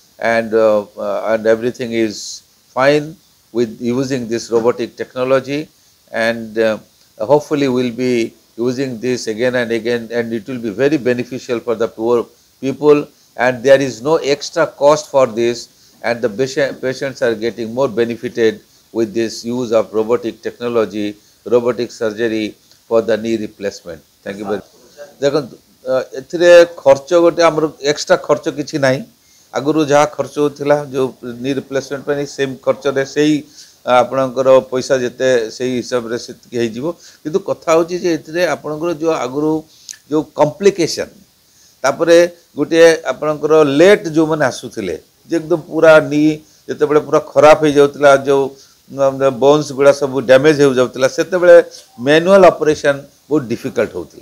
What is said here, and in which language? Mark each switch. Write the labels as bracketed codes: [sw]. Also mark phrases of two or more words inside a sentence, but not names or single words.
[en] and everything is fine with using this robotic technology, and hopefully we'll be using this again and again, and it will be very beneficial for the poor people, and there is no extra cost for this, and the patients are getting more benefited with this use of robotic technology, robotic surgery for the knee replacement. Thank you very much. [or] ଦେଖନ୍ତୁ ଏଥିରେ ଖର୍ଚ୍ଚ ଗୋଟେ ଆମର ଏକ୍ସଟ୍ରା ଖର୍ଚ୍ଚ କିଛି ନାହିଁ, ଆଗରୁ ଯାହା ଖର୍ଚ୍ଚ ହେଉଥିଲା ଯେଉଁ ନି ରିପ୍ଲେସମେଣ୍ଟ ପାଇଁ ସେମ୍ ଖର୍ଚ୍ଚରେ ସେଇ ଆପଣଙ୍କର ପଇସା ଯେତେ ସେଇ ହିସାବରେ ସେତିକି ହେଇଯିବ, କିନ୍ତୁ କଥା ହେଉଛି ଯେ ଏଥିରେ ଆପଣଙ୍କର ଯେଉଁ ଆଗରୁ ଯେଉଁ କମ୍ପ୍ଲିକେସନ୍, ତାପରେ ଗୋଟିଏ ଆପଣଙ୍କର ଲେଟ୍ ଯେଉଁମାନେ ଆସୁଥିଲେ ଯେ ଏକଦମ ପୁରା ନି ଯେତେବେଳେ ପୁରା ଖରାପ ହେଇଯାଉଥିଲା, ଯେଉଁ ବୋନ୍ସ ଗୁଡ଼ା ସବୁ ଡ୍ୟାମେଜ୍ ହେଇଯାଉଥିଲା, ସେତେବେଳେ [en] manual operation [or] ବହୁତ ଡିଫିକଲ୍ଟ ହେଉଥିଲା।